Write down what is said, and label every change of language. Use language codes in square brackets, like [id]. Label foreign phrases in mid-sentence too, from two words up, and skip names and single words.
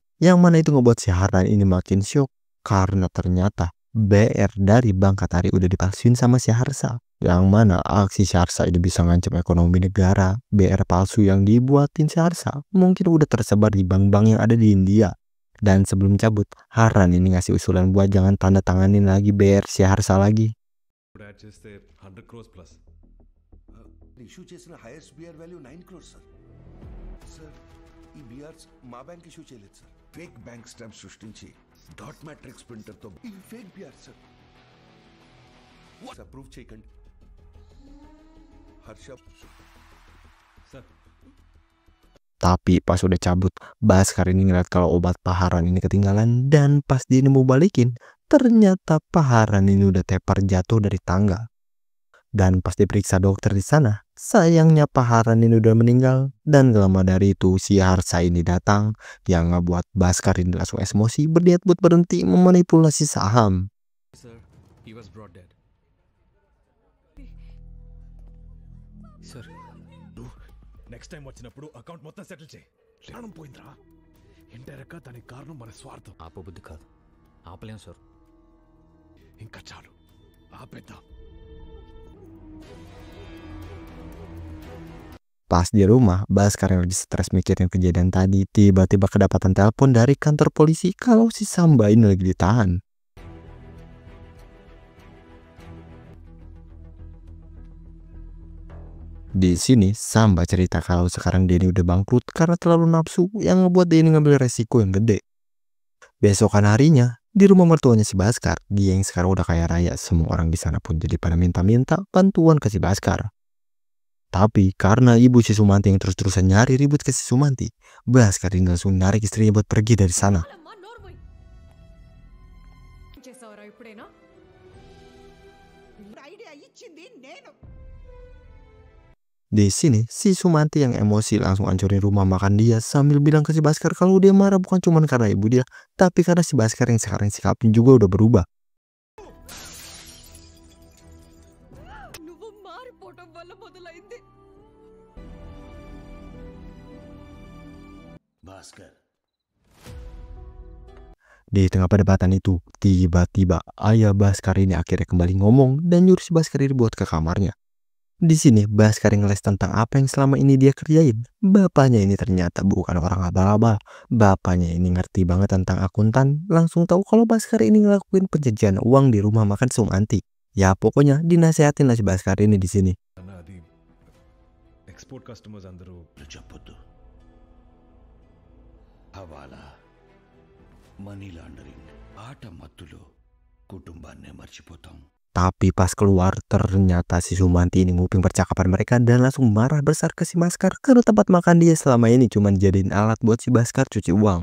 [id] Yang mana itu ngebuat si Harran ini makin syok karena ternyata BR dari Bank Qatari udah dipalsuin sama si Harsa. Yang mana aksi si Harsa ini bisa ngancam ekonomi negara. BR palsu yang dibuatin si Harsa mungkin udah tersebar di bank-bank yang ada di India. Dan sebelum cabut, Harran ini ngasih usulan buat jangan tanda tanganin lagi BR si Harsa lagi. [te] యాడ్ చేస్తే 100 crores ప్లస్. ఇష్యూ చేసిన [en] highest BR value [te] 9 crores సార్. సార్ ఈ బిఆర్స్ మా బ్యాంక్ ఇష్యూ చేయలేదు సార్. [en] fake bank stamp [te] సృష్టించి [en] dot matrix [te] ప్రింటర్తో ఈ [en] fake BR sir. [te] అప్రూవ్ చేయకండి. హర్ష సార్. [id] Tapi pas udah cabut, Bhaskar ini ngeliat kalau obat Pak Harran ini ketinggalan dan pas dia ini mau balikin, ternyata Pak Harran ini udah tepar jatuh dari tangga. Dan pas diperiksa dokter di sana, sayangnya Pak Harran ini udah meninggal. Dan gak lama dari itu si Harsa ini datang yang ngebuat Bhaskar ini langsung emosi berniat buat berhenti memanipulasi saham. [en] Sir, he was brought dead. Sir, next time [te] వచ్చినప్పుడు అకౌంట్ మొత్తం సెటిల్ చేయి. ప్రాణం పోయిందిరా. ఇండైరెక్ట్ గా దానికి కారణం మన స్వార్థం. ఆపబుద్ధి కాదు, ఆపలేం సార్. ఇంకా చాలు, ఆపేద్దాం. [id] Pas di rumah, Bhaskar yang lagi stres mikirin kejadian tadi, tiba-tiba kedapatan telepon dari kantor polisi kalau si Samba ini lagi ditahan. Di sini, Samba cerita kalau sekarang dia ini udah bangkrut karena terlalu nafsu yang ngebuat dia ini ngambil resiko yang gede. Besokan harinya, di rumah mertuanya si Bhaskar, dia yang sekarang udah kaya raya, semua orang di sana pun jadi pada minta-minta bantuan ke si Bhaskar. Tapi karena ibu si Sumanti yang terus-terusan nyari ribut ke si Sumanti, Bhaskar ini langsung narik istrinya buat pergi dari sana. [te] చేసావరా ఇప్పుడేనా? ఐడియా ఇచ్చింది నేను. [id] Di sini, si Sumanti yang emosi langsung hancurin rumah makan dia sambil bilang ke si Bhaskar kalau dia marah bukan cuma karena ibu dia, tapi karena si Bhaskar yang sekarang sikapnya juga udah berubah. [te] నువ్వు మారిపోవటం వల్ల మొదలైంది. భాస్కర్ [id] Di tengah perdebatan itu, tiba-tiba ayah Bhaskar ini akhirnya kembali ngomong dan nyuruh si Bhaskar ini buat ke kamarnya. Di sini, Bhaskar yang ngeles tentang apa yang selama ini dia kerjain. Bapaknya ini ternyata bukan orang abal-abal. Bapaknya ini ngerti banget tentang akuntan, langsung tahu kalau Bhaskar ini ngelakuin penjajahan uang di rumah makan Sumanti. Ya pokoknya dinasehatin lah si Bhaskar ini di sini. [te] అన్న అది [en] export customers [te] అందరూ చెప్పొద్దు. హవాలా, [en] money laundering, [te] ఆట మత్తులో కుటుంబాన్నే మర్చిపోతాం. [id] Tapi pas keluar, ternyata si Sumanti ini nguping percakapan mereka dan langsung marah besar ke si Bhaskar karena tempat makan dia selama ini cuma jadiin alat buat si Bhaskar cuci uang.